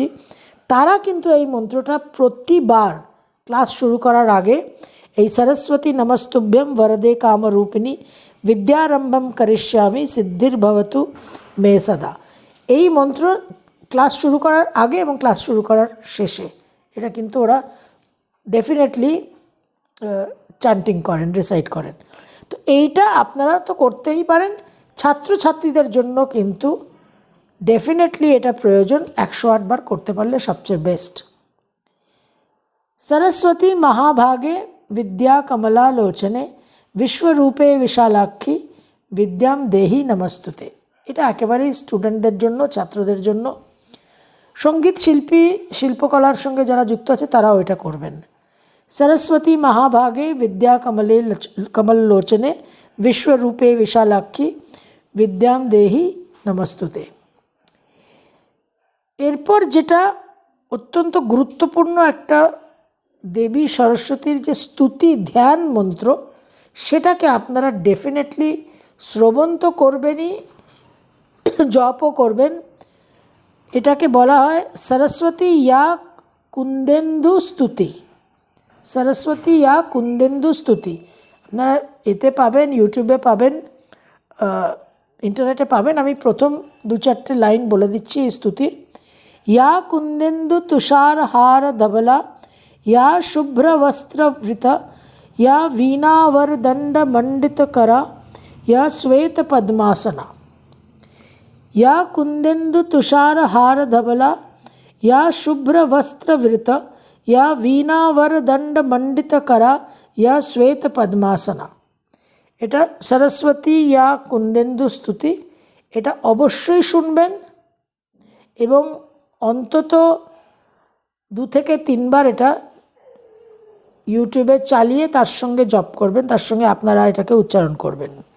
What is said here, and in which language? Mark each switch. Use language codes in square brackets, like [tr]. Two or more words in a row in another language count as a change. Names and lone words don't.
[bn] তারা কিন্তু এই মন্ত্রটা প্রতিবার ক্লাস শুরু করার আগে এই [sa] সরস্বতী নমস্তুভ্যম বরদে কামরূপিণী বিদ্যারম্ভম করিষ্যামি সিদ্ধির্ভবতু মে সদা, [bn] এই মন্ত্র ক্লাস শুরু করার আগে এবং ক্লাস শুরু করার শেষে এটা কিন্তু ওরা ডেফিনেটলি চ্যান্টিং করেন, রিসাইট করেন। তো এইটা আপনারা তো করতেই পারেন। ছাত্রছাত্রীদের জন্য কিন্তু ডেফিনেটলি এটা প্রয়োজন, 108 বার করতে পারলে সবচেয়ে বেস্ট। [sa] सरस्वती महाभागे विद्या कमलालोचने विश्वरूपे विशालाक्षी विद्याम देहि नमस्तुते। [bn] এটা একেবারেই স্টুডেন্টদের জন্য, ছাত্রদের জন্য। সঙ্গীত শিল্পী, শিল্পকলার সঙ্গে যারা যুক্ত আছে তারাও এটা করবেন। [sa] सरस्वती महाभागे विद्या कमललोचने विश्वरूपे विशालाक्षी विद्याम देहि नमस्तुते। [bn] এরপর যেটা অত্যন্ত গুরুত্বপূর্ণ একটা দেবী সরস্বতীর যে স্তুতি ধ্যান মন্ত্র, সেটাকে আপনারা ডেফিনেটলি শ্রবণ তো করবেনই, জপও করবেন। এটাকে বলা হয় সরস্বতী ইয়া কুন্দেন্দু স্তুতি। সরস্বতী ইয়া কুন্দেন্দু স্তুতি। আপনারা এতে পাবেন, ইউটিউবে পাবেন, ইন্টারনেটে পাবেন। আমি প্রথম 2-4টে লাইন বলে দিচ্ছি এই স্তুতির। [sa] या कुंदेन्दु तुषार हार धवला, या शुभ्र वस्त्रवृत, या वीणावर दंड मंडित करा, या श्वेत पद्मासना। या कुंदेन्दु तुषार हार धवला, या शुभ्र वस्त्रवृत, या वीणावर दंड मंडित करा, या श्वेत पद्मासना। [bn] এটা সরস্বতী ইয়া কুন্দেন্দু স্তুতি। এটা অবশ্যই শুনবেন এবং অন্তত 2 থেকে 3 বার এটা ইউটিউবে চালিয়ে তার সঙ্গে জপ করবেন, তার সঙ্গে আপনারা এটাকে উচ্চারণ করবেন।